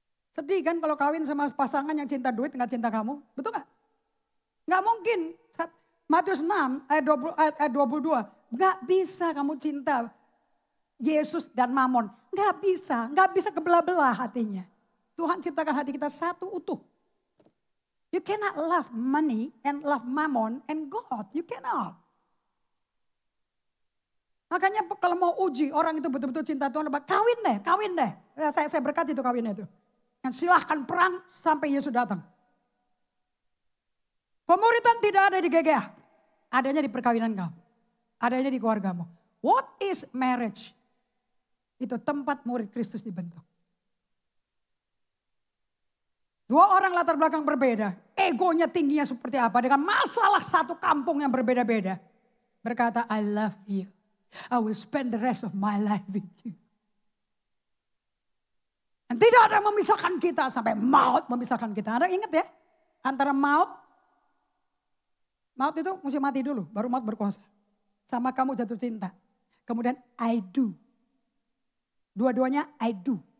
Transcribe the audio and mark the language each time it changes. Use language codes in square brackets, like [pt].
[id] Sedih kan kalau kawin sama pasangan yang cinta duit gak cinta kamu? Betul gak? Gak mungkin. Matius 6 ayat 22. Gak bisa kamu cinta Yesus dan Mamon. Gak bisa kebelah-belah hatinya. Tuhan ciptakan hati kita satu utuh. [en] You cannot love money and love Mammon and God. You cannot. [id] Makanya kalau mau uji orang itu betul-betul cinta Tuhan, kawin deh. Ya, saya berkati itu kawinnya itu. Dan silahkan perang sampai Yesus datang. Pemuritan tidak ada di GGA. Adanya di perkawinan kamu. Adanya di keluargamu. [en] What is marriage? [id] Itu tempat murid Kristus dibentuk. 2 orang latar belakang berbeda. Egonya tingginya seperti apa. Dengan masalah satu kampung yang berbeda-beda. Berkata, [en] I love you. I will spend the rest of my life with you. [id] Dan tidak ada yang memisahkan kita sampai maut memisahkan kita. Anda ingat ya? Antara maut itu mesti mati dulu. Baru maut berkuasa. Sama kamu jatuh cinta. Kemudian [en] I do. [id] Dua-duanya I do.